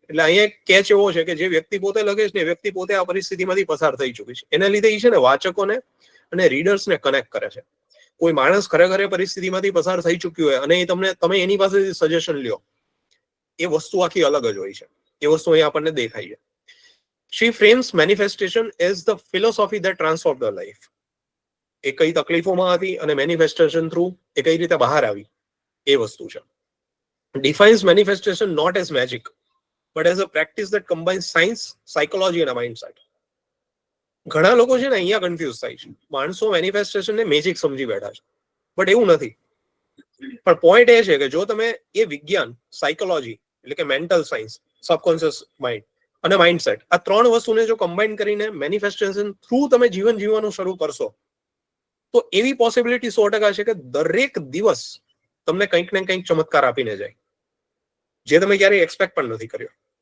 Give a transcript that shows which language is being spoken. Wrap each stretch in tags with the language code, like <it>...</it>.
<gu>એટલે અહીંયા એક કેચ એવો છે કે જે વ્યક્તિ પોતે લખે છે ને, વ્યક્તિ પોતે આ પરિસ્થિતિમાંથી પસાર થઈ ચૂકી છે. એના લીધે એ છે ને વાચકોને અને રીડર્સને કનેક્ટ કરે છે. કોઈ માણસ ખરેખર એ પરિસ્થિતિમાંથી પસાર થઈ ચૂક્યું હોય અને તમે એની પાસેથી સજેશન લ્યો, એ વસ્તુ આખી અલગ જ હોય છે. એ વસ્તુ અહીંયા આપણને દેખાય છે.</gu> <en>She frames manifestation as the philosophy that transformed her life.</en> <gu>એ કઈ તકલીફોમાં હતી અને મેનિફેસ્ટેશન થ્રુ એ કઈ રીતે બહાર આવી, એ વસ્તુ છે.</gu> <en>Defines manifestation not as magic but as a practice that combines science, psychology and a mindset.</en> <gu>ઘણા લોકો છે ને અહીંયા કન્ફ્યુઝ થાય છે. માણસો મેનિફેસ્ટેશન ને મેજિક સમજી બેઠા છે, બટ એવું નથી. પણ પોઈન્ટ એ છે કે જો તમે એ વિજ્ઞાન, સાયકોલોજી એટલે કે મેન્ટલ સાયન્સ, સબકોન્શિયસ માઇન્ડ અને માઇન્ડસેટ, આ 3 વસ્તુને જો કમ્બાઈન કરીને મેનિફેસ્ટેશન થ્રુ તમે જીવન જીવવાનું શરૂ કરશો તો એવી પોસિબિલિટી 100% છે કે દરેક દિવસ તમને કંઈક ને કંઈક ચમત્કાર આપીને જાય, જે તમે ક્યારેય એક્સપેક્ટ પણ નથી કર્યો.</gu>